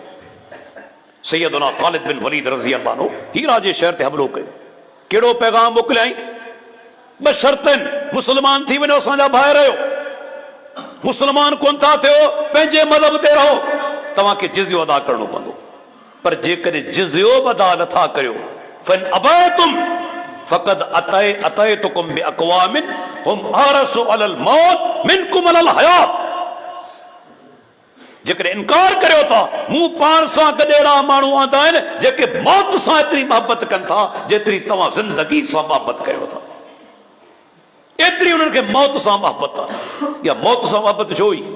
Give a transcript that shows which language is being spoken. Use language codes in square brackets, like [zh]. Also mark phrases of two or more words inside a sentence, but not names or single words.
[sd] सैयदना ख़ालिद बिन वलीद [ar] رضي الله عنه [sd] हीरा जे शहर ते हमिलो कयो, कहिड़ो पैगाम मोकिलियाई? ॿ शर्तनि, मुस्लमान थी वञो असांजा भाइ रहियो, मुस्लमान कोन था थियो पंहिंजे मज़हब ते रहो, तव्हांखे जिज़ियो अदा करणो पवंदो। पर जेकॾहिं जिज़ियो अदा नथा करियो [ar] فإن أبيتم فقد أتيتكم بأقوام هم أحرص على الموت منكم على الحياة. [sd] जेकॾहिं इनकार करियो था, मूं पाण सां गॾु अहिड़ा माण्हू आंदा आहिनि जेके मौत सां एतिरी मोहबत कनि था जेतिरी तव्हां ज़िंदगी सां मोहबत करियो था, एतिरी उन्हनि खे मौत सां मोहबत आहे। या मौत सां मोहबत छो ई?